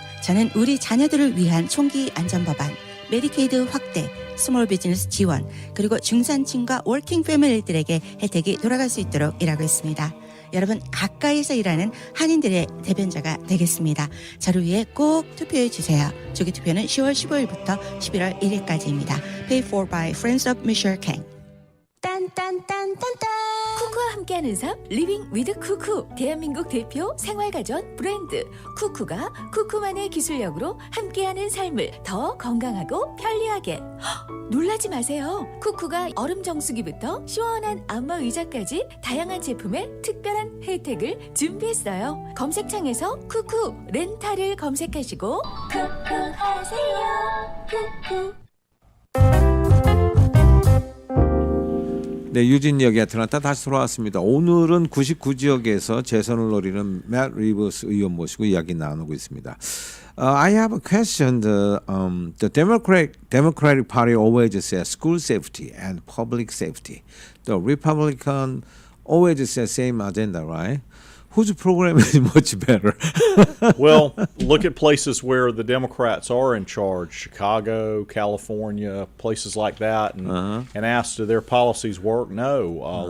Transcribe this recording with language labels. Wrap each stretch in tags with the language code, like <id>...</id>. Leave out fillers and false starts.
<ko>저는 우리 자녀들을 위한 총기 안전법안, 메디케이드 확대, 스몰 비즈니스 지원, 그리고 중산층과 워킹 패밀리들에게 혜택이 돌아갈 수 있도록 일하고 있습니다. 여러분 가까이서 일하는 한인들의 대변자가 되겠습니다. 저를 위해 꼭 투표해 주세요. 조기 투표는 10월 15일부터 11월 1일까지입니다.</ko> <en>Paid for by Friends of Michelle King.</en> <ko>딴딴딴딴딴 쿠쿠와 함께하는 삶 리빙 위드 쿠쿠. 대한민국 대표 생활가전 브랜드 쿠쿠가 쿠쿠만의 기술력으로 함께하는 삶을 더 건강하고 편리하게. 놀라지 마세요. 쿠쿠가 얼음 정수기부터 시원한 안마 의자까지 다양한 제품에 특별한 혜택을 준비했어요. 검색창에서 쿠쿠 렌탈을 검색하시고 쿠쿠 하세요. 쿠쿠. 네, 유진 여기 애틀랜타 다시 돌아왔습니다. 오늘은 99지역에서 재선을 노리는 맷 리버스 의원 모시고 이야기 나누고 있습니다.</ko> <en>I have a question. The Democratic Party always says school safety and public safety. The Republican always says same agenda, right? Whose program is much better? Well, look at places where the Democrats are in charge, Chicago, California, places like that, and ask, do their policies work? No.</en>